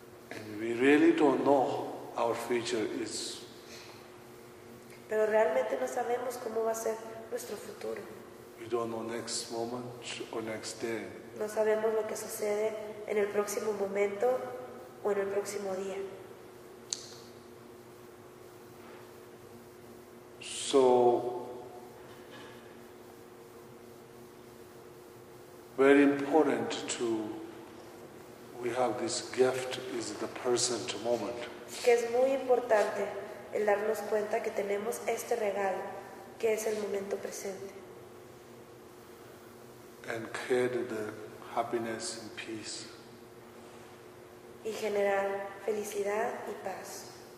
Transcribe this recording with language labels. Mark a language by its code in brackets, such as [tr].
[en] And we really don't know our future is. [es] Pero realmente no sabemos cómo va a ser nuestro futuro. [en] We don't know next moment or next day. [es] No sabemos lo que sucede en el próximo momento o en el próximo día. [en] So very important to we have this gift is the present moment. [es] Que es muy importante el darnos cuenta que tenemos este regalo, que es el momento presente. [en] And create the happiness and peace. [es] Y generar felicidad y paz.